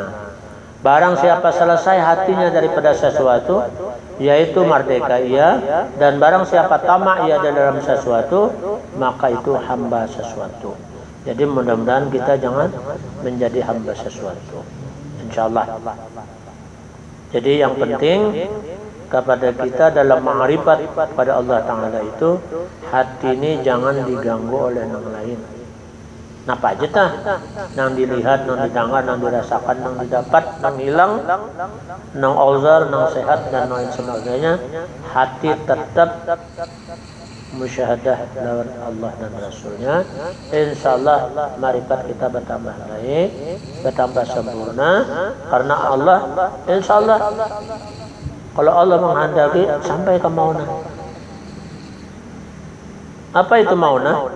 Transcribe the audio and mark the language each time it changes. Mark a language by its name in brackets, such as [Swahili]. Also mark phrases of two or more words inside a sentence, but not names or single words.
[Indonesian] Barang siapa selesai hatinya daripada sesuatu, yaitu merdeka ia, dan barang siapa tamak ia dalam sesuatu, maka itu hamba sesuatu. Jadi mudah-mudahan kita jangan menjadi hamba sesuatu, insyaallah. Jadi yang penting kepada kita dalam ma'rifat pada Allah Ta'ala itu, hati ini jangan diganggu oleh yang lain. [Banjar] Napa aja tah? Nang dilihat, nang didengar, nang dirasakan, nang didapat, nang hilang, nang auzar, nang sehat dan lain sebagainya. [Indonesian] Hati tetap musyahadah lawan Allah dan Rasulnya. Insyaallah marifat kita bertambah baik, bertambah sempurna. Karena Allah, insyaallah kalau Allah menghendaki sampai ke mauna. Apa itu mauna?